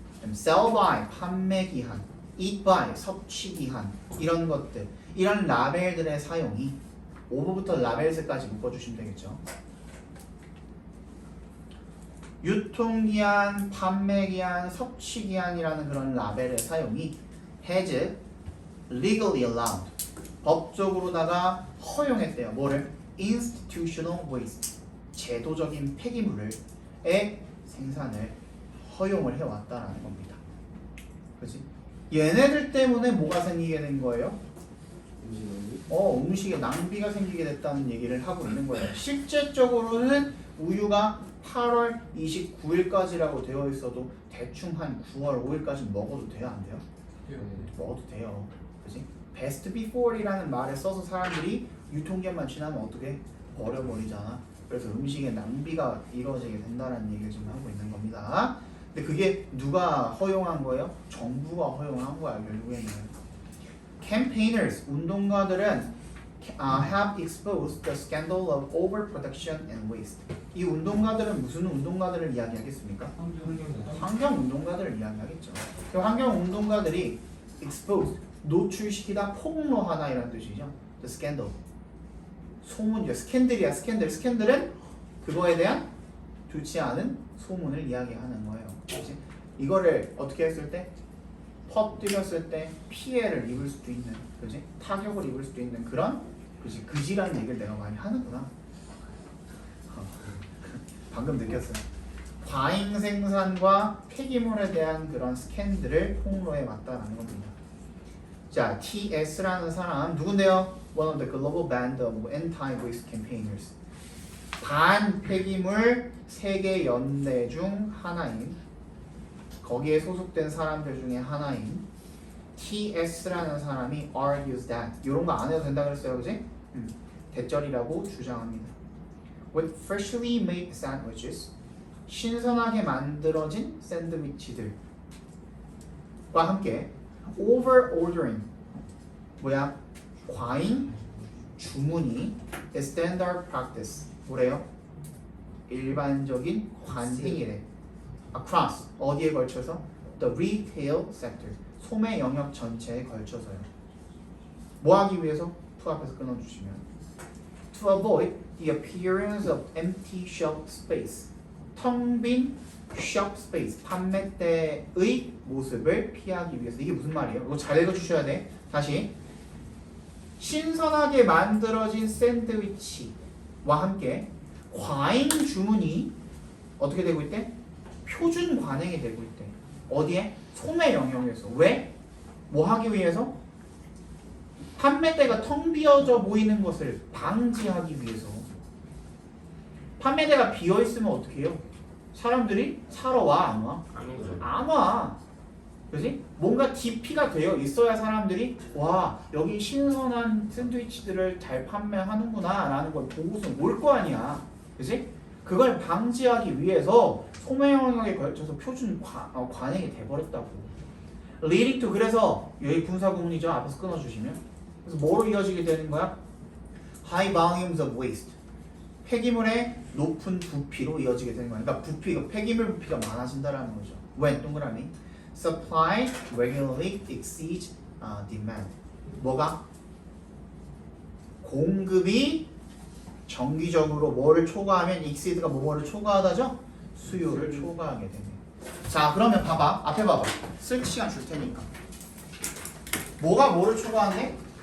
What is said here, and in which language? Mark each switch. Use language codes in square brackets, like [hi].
[ko] sell by, 판매기한. eat by, 섭취기한. 이런 것들. 이런 라벨들의 사용이 오버부터 라벨스까지 묶어주시면 되겠죠. 유통기한, 판매기한, 섭취기한이라는 그런 라벨의 사용이 [en] has legally allowed. [ko] 법적으로다가 허용했대요. 뭐를? institutional waste. 제도적인 폐기물의 생산을 허용을 해왔다라는 겁니다. 그렇지? 얘네들 때문에 뭐가 생기게 된 거예요? 음식에 낭비가 생기게 됐다는 얘기를 하고 있는 거예요. 실제적으로는 우유가 8월 29일까지라고 되어 있어도 대충 한 9월 5일까지 먹어도 돼요? 안 돼요? 먹어도 돼요. 그치? best before이라는 말을 써서 사람들이 유통기한만 지나면 어떻게? 버려버리잖아. 그래서 음식의 낭비가 이루어지게 된다는 얘기를 지금 하고 있는 겁니다. 근데 그게 누가 허용한 거예요? 정부가 허용한 거야 결국에는. [en] Campaigners, [ko] 운동가들은 [en] have exposed the scandal of overproduction and waste. [ko] 이 운동가들은 무슨 운동가들을 이야기하겠습니까? 환경 운동가들을 이야기하겠죠. 그 환경 운동가들이 exposed, 노출시키다, 폭로하다 이런 뜻이죠. The scandal. 소문이죠. 스캔들이야. 스캔들은 그거에 대한 좋지 않은 소문을 이야기하는 거예요. 그치? 이거를 어떻게 했을 때? 퍼뜨렸을 때 피해를 입을 수도 있는, 그지? 타격을 입을 수도 있는 그런, 그지? 그지라는 얘기를 내가 많이 하는구나. 방금 느꼈어요. 과잉 생산과 폐기물에 대한 그런 스캔들을 폭로해 왔다라는 겁니다. 자, TS라는 사람 누군데요? [en] One of the global band of anti-waste campaigners. [ko] 반폐기물 세계 연대 중 하나인, 거기에 소속된 사람들 중에 하나인 TS라는 사람이 [en] argues that, [ko] 이런 거 안 해도 된다 그랬어요, 그지? 대절이라고 주장합니다. [en] With freshly made sandwiches, [ko] 신선하게 만들어진 샌드위치들과 함께 [en] over ordering, [ko] 뭐야? 과잉 주문이 [en] is standard practice. [ko] 뭐래요? 일반적인 관행이래. Across, 어디에 걸쳐서? The retail sector, 소매 영역 전체에 걸쳐서요. 뭐 하기 위해서? [en] to [ko] 앞에서 끊어주시면 [en] to avoid the appearance of empty shelf space, [ko] 텅 빈 [en] shelf space, [ko] 판매대의 모습을 피하기 위해서. 이게 무슨 말이에요? 이거 잘 읽어주셔야 돼. 다시, 신선하게 만들어진 샌드위치와 함께 과잉 주문이 어떻게 되고 있대? 표준 관행이 되고 있대. 어디에? 소매 영역에서. 왜? 뭐 하기 위해서? 판매대가 텅 비어져 보이는 것을 방지하기 위해서. 판매대가 비어 있으면 어떻게 해요? 사람들이 사러 와, 안 와? 안 오죠. 안 와. 그지? 뭔가 DP가 되어 있어야 사람들이 와, 여기 신선한 샌드위치들을 잘 판매하는구나 라는 걸 보고서 올 거 아니야. 그지? 그걸 방지하기 위해서 소매 영역에 걸쳐서 표준 관행이 돼버렸다고. leading to, 그래서 여기 분사구문이죠. 앞에서 끊어주시면. 그래서 뭐로 이어지게 되는 거야? [en] high volumes of waste, [ko] 폐기물의 높은 부피로 이어지게 되는 거야. 그러니까 부피가, 폐기물 부피가 많아진다라는 거죠. [en] when, [ko] 동그라미, [en] supply regularly exceeds demand. [ko] 뭐가? 공급이 정기적으로 뭐를 초과하면 exceed가 뭐를 초과하다죠? 수요를 초과하게 되네. 자, 그러면 봐봐. 앞에 봐봐. 쓸 시간 줄 테니까. 뭐가 뭐를 초과한대?